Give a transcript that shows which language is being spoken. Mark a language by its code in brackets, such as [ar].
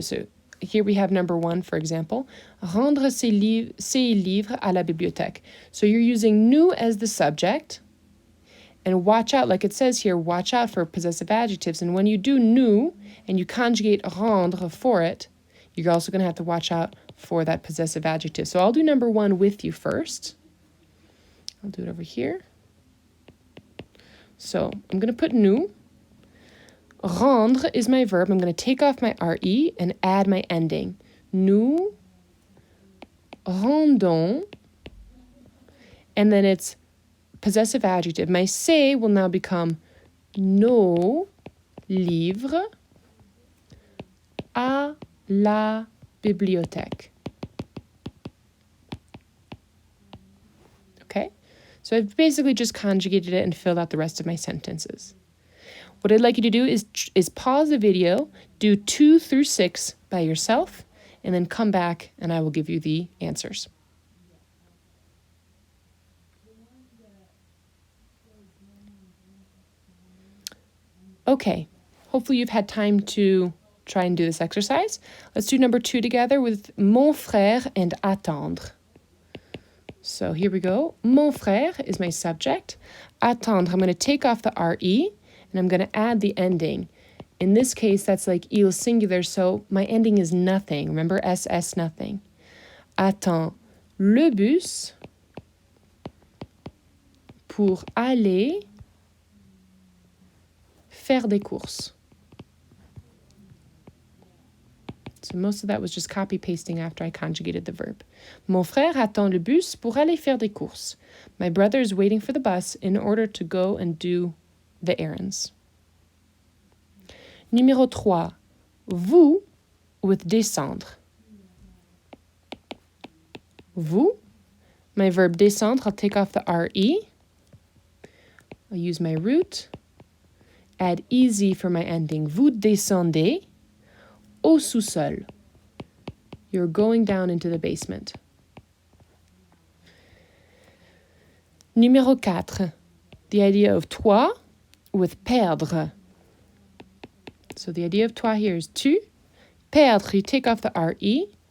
[en] So here we have number 1, for example. [fr] Rendre ses livres à la bibliothèque. [en] So you're using nous as the subject. And watch out, like it says here, watch out for possessive adjectives. And when you do nous and you conjugate rendre for it, you're also going to have to watch out for that possessive adjective. So I'll do number 1 with you first. I'll do it over here. So I'm going to put nous. Rendre is my verb. I'm going to take off my RE and add my ending. [fr] Nous rendons. [en] And then it's possessive adjective. [fr] My c'est [en] will now become [fr] nos livres à la bibliothèque. [en] Okay? So I've basically just conjugated it and filled out the rest of my sentences. What I'd like you to do is pause the video, do 2 through 6 by yourself, and then come back and I will give you the answers. Okay, hopefully you've had time to try and do this exercise. Let's do number 2 together with mon frère and attendre. So here we go. Mon frère is my subject. Attendre, I'm going to take off the RE and I'm going to add the ending. In this case, that's like il singular, so my ending is nothing. Remember, SS nothing. [fr] Attends le bus pour aller faire des courses. [en] So most of that was just copy-pasting after I conjugated the verb. [fr] Mon frère attend le bus pour aller faire des courses. [en] My brother is waiting for the bus in order to go and do the errands. [fr] Numéro 3. Vous [en] with [fr] descendre. [en] Vous. My verb descendre, I'll take off the RE. I'll use my root. Add easy for my ending. [fr] Vous descendez au sous-sol. [en] You're going down into the basement. [fr] Numéro 4. [en] The idea of toi with perdre. So the idea of toi here is tu. Perdre, you take off the RE.